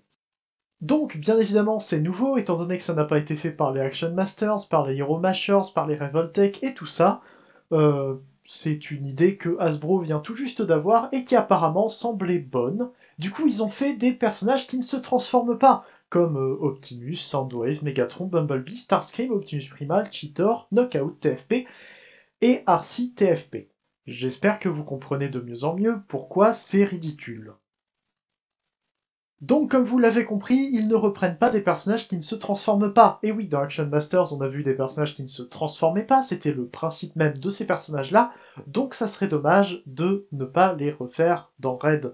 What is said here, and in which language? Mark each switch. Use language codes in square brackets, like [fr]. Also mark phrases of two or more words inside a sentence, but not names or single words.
[fr] Donc, bien évidemment, c'est nouveau, étant donné que ça n'a pas été fait par les Action Masters, par les Hero Mashers, par les Revoltech et tout ça. C'est une idée que Hasbro vient tout juste d'avoir et qui apparemment semblait bonne. Du coup, ils ont fait des personnages qui ne se transforment pas, comme Optimus, Soundwave, Megatron, Bumblebee, Starscream, Optimus Primal, Cheetor, Knockout TFP et Arcee TFP. J'espère que vous comprenez de mieux en mieux pourquoi c'est ridicule. Donc, comme vous l'avez compris, ils ne reprennent pas des personnages qui ne se transforment pas. Et oui, dans Action Masters, on a vu des personnages qui ne se transformaient pas, c'était le principe même de ces personnages-là, donc ça serait dommage de ne pas les refaire dans Red.